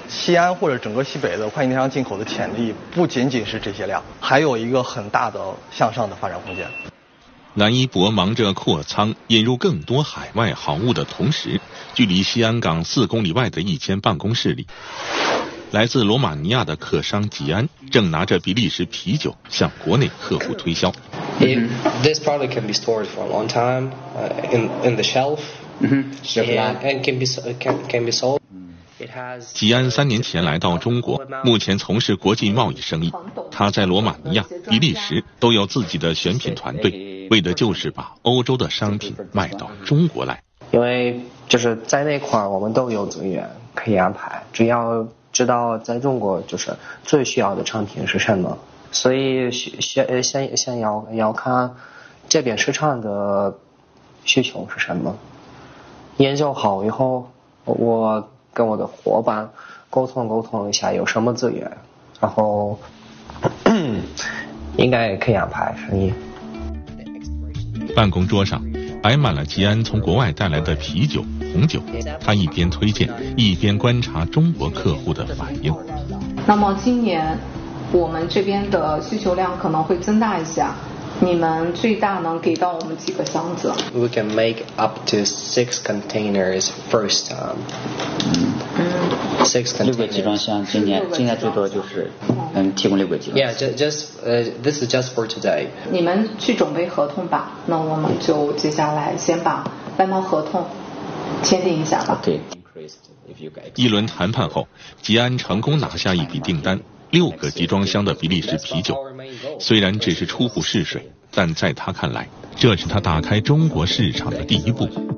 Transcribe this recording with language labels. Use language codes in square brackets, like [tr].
[zh] 西安或者整个西北的跨境电商进口的潜力不仅仅是这些量，还有一个很大的向上的发展空间。蓝一博忙着扩仓引入更多海外好物的同时，距离西安港4公里外的一间办公室里，来自罗马尼亚的客商吉安正拿着比利时啤酒向国内客户推销。 [en] This product can be stored for a long time in the shelf. And can be sold. [zh] 吉安3年前来到中国，目前从事国际贸易生意。他在罗马尼亚、比利时都有自己的选品团队，为的就是把欧洲的商品卖到中国来。因为就是在那块我们都有资源可以安排，只要知道在中国就是最需要的产品是什么，所以先要看这边市场的需求是什么。研究好以后，我跟我的伙伴沟通一下有什么资源，然后应该可以安排生意。办公桌上摆满了吉安从国外带来的啤酒、红酒，他一边推荐，一边观察中国客户的反应。那么今年，我们这边的需求量可能会增大一下，你们最大能给到我们几个箱子 [en] ？We can make up to 6 containers first time. [zh] 6个集装箱，今年最多就是提供6个集装箱。 [en] Yeah, this is just for today. [zh] 你们去准备合同吧，那我们就接下来先把外贸合同签订一下吧。对。一轮谈判后，吉安成功拿下一笔订单，6个集装箱的比利时啤酒。虽然只是初步试水，但在他看来，这是他打开中国市场的第一步。